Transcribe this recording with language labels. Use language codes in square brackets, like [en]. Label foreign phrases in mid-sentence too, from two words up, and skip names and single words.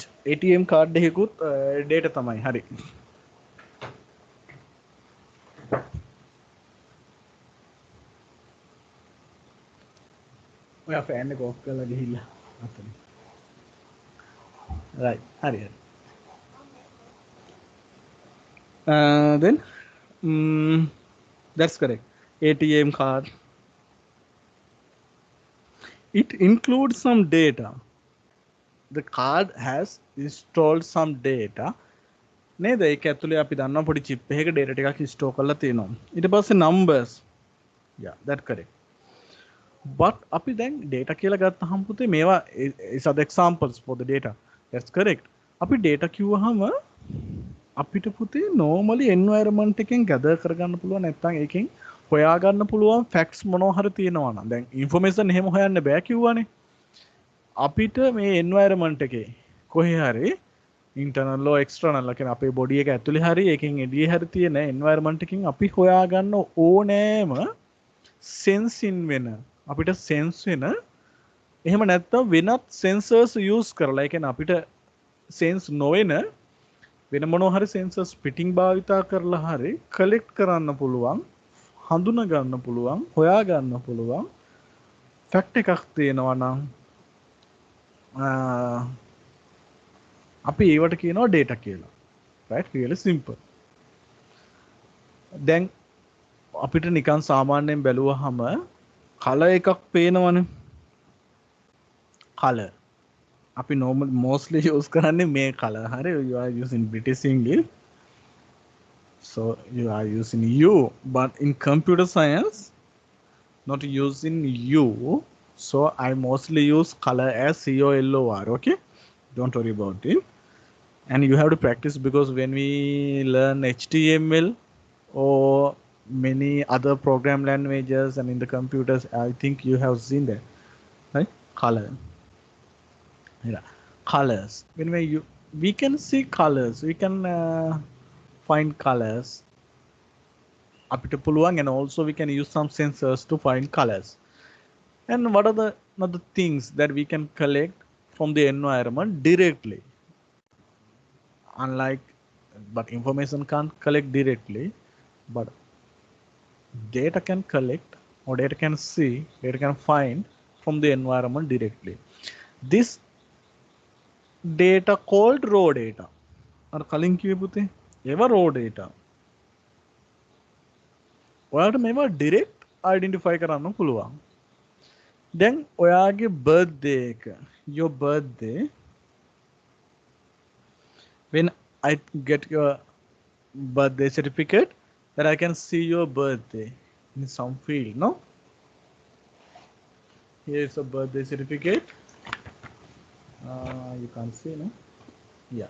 [en] ATM card [si] එකකුත් data තමයි. හරි. ඔයා fan එක off කරලා ගිහිල්ලා අතන. right. හරි හරි. [en] Then that's correct. ATM card. It includes some data. The card has installed some data. [si] නේද? ඒක ඇතුලේ අපි දන්නවා පොඩි chip එකක data ටිකක් store කරලා තියෙනවා. ඊට පස්සේ [en] numbers. Yeah, that correct. But [si] අපි දැන් data කියලා ගත්තාම පුතේ මේවා [en] is other examples for the data. That's correct. [si] අපි data කිව්වහම අපිට පුතේ [en] normally environment [si] එකෙන් gather කරගන්න පුළුවන් නැත්නම් ඒකෙන් හොයාගන්න පුළුවන් facts මොනවා හරි තියෙනවා නම් දැන් information එහෙම හොයන්න බෑ කිව්වනේ. අපිට මේ environment එකේ කොහේ හරි [en] internal or external [si] කියන අපේ body එක ඇතුලේ හරි ඒකෙන් එළියේ හරි තියෙන environment එකකින් අපි හොයාගන්න ඕනෑම [en] sense in [si] වෙන අපිට sense වෙන එහෙම නැත්නම් වෙනත් [en] sensors use [si] කරලා ඒ කියන්නේ අපිට sense නොවන වෙන මොනවා හරි sensors පිටින් භාවිතා කරලා හරි collect කරන්න පුළුවන් හඳුනා ගන්න පුළුවන් හොයා ගන්න පුළුවන් fact එකක් තියෙනවා නම් අපි ඒවට කියනවා data කියලා. [en] right, really simple. [si] දැන් අපිට නිකන් සාමාන්‍යයෙන් බැලුවහම color එකක් පේනවනේ. color අපි [en] normal mostly use [si] කරන්නේ මේ color. හරි, [en] you are using British English, so you are using you, but in computer science not using you, so I mostly use color as COLOR. Okay, don't worry about it. And you have to practice because when we learn HTML or many other program languages and in the computers, I think you have seen that, right? Color. Yeah, colors. When we can see colors, we can find colors. [si] අපිට පුළුවන්, [en] and also we can use some sensors to find colors. And what are the other things that we can collect from the environment directly? Unlike, but information can't collect directly, but data can collect or data can see, data can find from the environment directly. This data called raw data. [si] අර කලින් කිව්වේ පුතේ ඒවා [en] raw data. [si] ඔයාලට මේවා [en] direct identify [si] කරන්න පුළුවන්. දැන් ඔයාගේ birthday එක, [en] your birthday, when I get your birthday certificate, that I can see your birthday in some field, no? Here is a birthday certificate. You can't see, no? Yeah.